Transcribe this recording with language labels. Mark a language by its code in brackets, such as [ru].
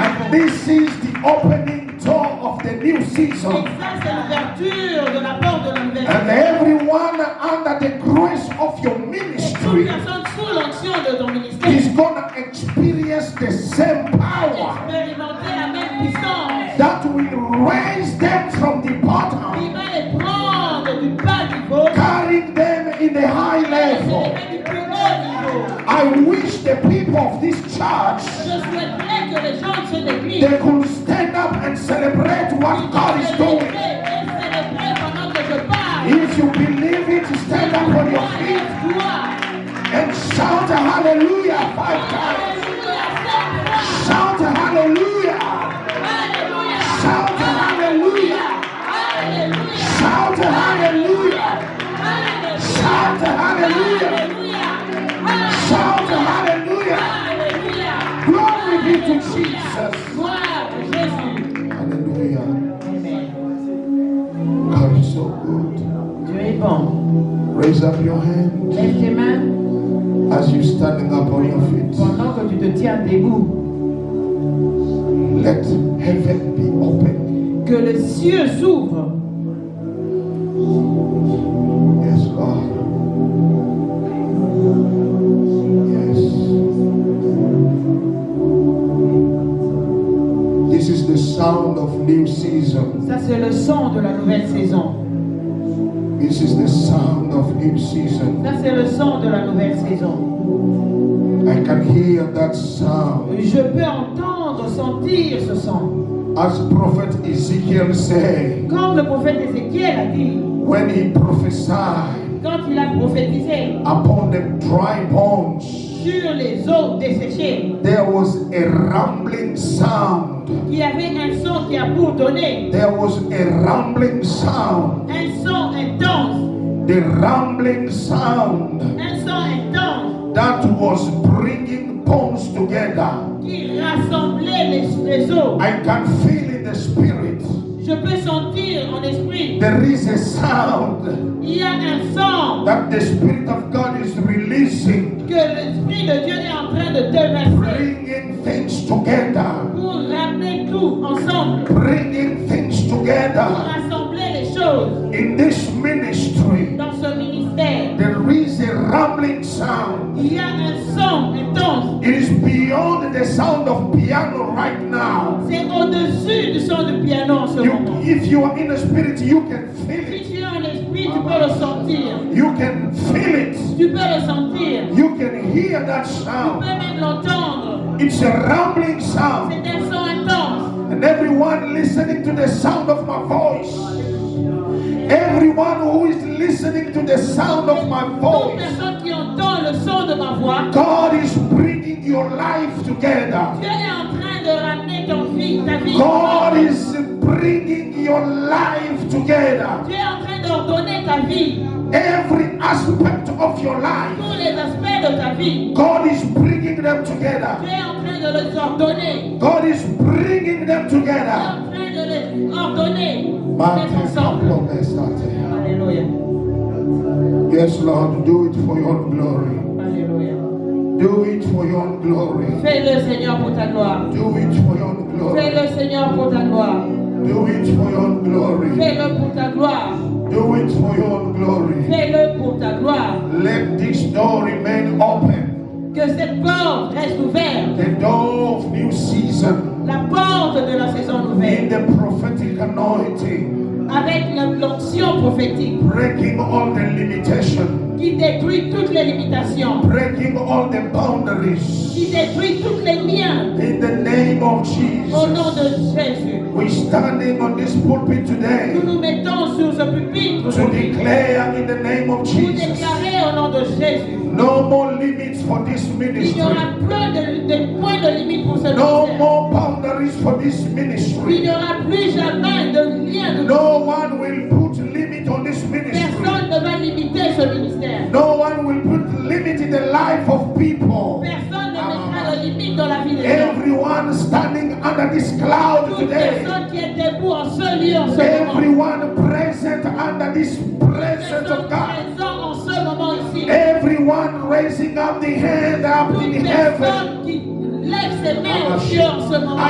[en] This is the opening door of the new [fr] Et [en] season. [fr] ça, c'est l'ouverture de la porte de la nouvelle [en] And [fr] saison. [en] everyone under the grace of your [fr] Et toute [en] ministry [fr] personne sous l'onction de ton ministère [en] is going to experience the same power [fr] expérimenter la même puissance [en] that will raise them from the [fr] qui [en] bottom, [fr] va les prendre du bas niveau [en] carrying them in the high [fr] et les [en] level. [fr] mettre du plus haut niveau. [en] I wish the people of this church [fr] Je souhaiterais que les gens de cette église [en] they could stand up and celebrate what God is doing. [fr] et célébrer pendant que je parle. [en] If you believe it, stand up on your feet [fr] Gloire. [en] and shout a hallelujah 5 times. Shout a hallelujah. Shout a hallelujah. Shout a hallelujah. Shout a hallelujah. Shout a hallelujah. Glory be to Jesus. Hallelujah. God is so good. [fr] Dieu est bon. [en] Raise up your hand [fr] Lève tes mains [en] as you're standing up on your feet. [fr] pendant que tu te tiens debout. [en] Let heaven be open. [fr] Que le ciel s'ouvre. [en] Yes, God. Yes. This is the sound of new season. [fr] Ça, c'est le son de la nouvelle saison. [en] This is the sound of new season. [fr] Ça, c'est le son de la nouvelle saison. [en] I can hear that sound. [fr] Je peux entendre, sentir ce son. [en] As Prophet Ezekiel said, [fr] Comme le prophète Ézéchiel a dit, [en] when he prophesied [fr] quand il a prophétisé [en] upon the dry bones, [fr] sur les eaux desséchées, [en] there was a rumbling sound. [fr] il y avait un son qui a bourdonné, [en] There was a rumbling sound. [fr] un son intense, [en] The rumbling sound [fr] un son intense [en] that was bringing bones together. [fr] qui rassemblait les eaux. [en] I can feel in the spirit. [fr] Je peux sentir en esprit, [en] There is a sound [fr] il y a un son [en] that the Spirit of God is releasing, [fr] que l'Esprit de Dieu est en train de déverser [en] bringing things together, [fr] pour ramener tout ensemble, [en] bringing things [fr] pour [en] together. [fr] rassembler les choses [en] In this ministry, [fr] dans ce ministère. [en] there is a rumbling sound. [fr] Il y a un son intense. [en] It is beyond the sound of piano right now. [fr] C'est au-dessus du son de piano en ce moment. [en] If you are in the spirit, you can feel [fr] Si [en] it. [fr] tu es en esprit, tu peux le sentir. [en] You can feel it. [fr] Tu peux le sentir. [en] You can hear that [fr] Tu [en] sound. [fr] peux même l'entendre. [en] It's a rumbling sound. [fr] C'est un son intense. [en] And everyone listening to the sound of my voice, everyone who is listening to the sound of my [fr] Toute [en] voice, [fr] personne qui entend le son de ma voix, [en] God is bringing your life together. [fr] Dieu est en train de ramener ta vie. [en] God is bringing your life together. [fr] Dieu est en train d'ordonner ta vie. [en] Every aspect of your life, [fr] Tous les aspects de ta vie. [en] God is bringing them [fr] Dieu [en] together. [fr] est en train de les ordonner. [en] God is bringing them [fr] Dieu est [en] together. [fr] en train de les ordonner. Mettre ensemble. Alléluia. [en] Yes, Lord, do it for your own glory. [fr] Alléluia. [en] Do it for your own glory. [fr] Fais-le, Seigneur, pour ta gloire. [en] Do it for your own glory. [fr] Fais-le, Seigneur, pour ta gloire. [en] Do it for your own glory. [fr] Fais-le pour ta gloire. [en] Do it for your own glory. [fr] Fais-le pour ta gloire. [en] Let this door remain open. [fr] Que cette porte reste ouverte. [en] The door of new season. [fr] La porte de la saison [en] In [fr] nouvelle. [en] the prophetic anointing. [fr] Avec l'onction prophétique [en] Breaking all the limitations. [fr] qui détruit toutes les limitations. [en] Breaking all the boundaries. [fr] Qui détruit tous les liens. [en] In the name of [fr] Au nom [en] Jesus. [fr] de Jésus. [en] We're standing on this pulpit today [fr] Nous nous mettons sur ce pupitre [en] to [fr] aujourd'hui [en] declare in the name of [fr] pour [en] Jesus. [fr] déclarer au nom de Jésus. [en] No more limits for this [fr] Il [en] ministry. [fr] n'y aura plus de point de limite pour ce [en] No [fr] ministère. [en] more boundaries for this [fr] Il [en] ministry. [fr] n'y aura plus jamais de lien de [en] No one will put limit on this ministry. [fr] personne ne va limiter ce ministère. [en] No one will put limit in the life of people. [fr] Personne ne mettra de limite dans la vie des gens. [en] Everyone standing under this cloud [fr] Toute [en] today. [fr] personne qui est debout en ce lieu en ce moment. [en] Everyone present under this presence [fr] Personne [en] of God. [fr] présent en ce moment ici. [en] Everyone raising up the hand up in [fr] Toute [en] heaven. [fr] personne qui lève ses mains au ciel en ce moment.